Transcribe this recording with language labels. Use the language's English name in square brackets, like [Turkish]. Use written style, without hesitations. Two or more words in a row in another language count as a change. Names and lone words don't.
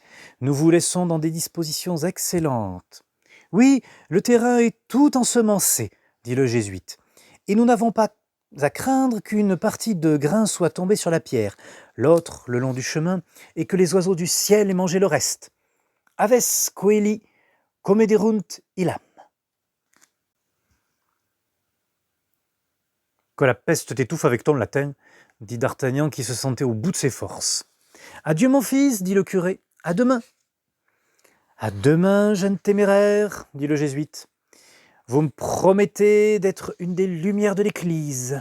[French] Nous vous laissons dans des dispositions excellentes. Oui, le terrain est tout ensemencé, dit le jésuite, et nous n'avons pas à craindre qu'une partie de grain soit tombée sur la pierre, l'autre le long du chemin, et que les oiseaux du ciel aient mangé le reste. [Latin] Aves coeli comederunt illam. [French] Que la peste t'étouffe avec ton latin, dit D'Artagnan qui se sentait au bout de ses forces. Adieu mon fils, dit le curé, à demain. À demain, jeune téméraire, dit le jésuite. Vous me promettez d'être une des lumières de l'Église.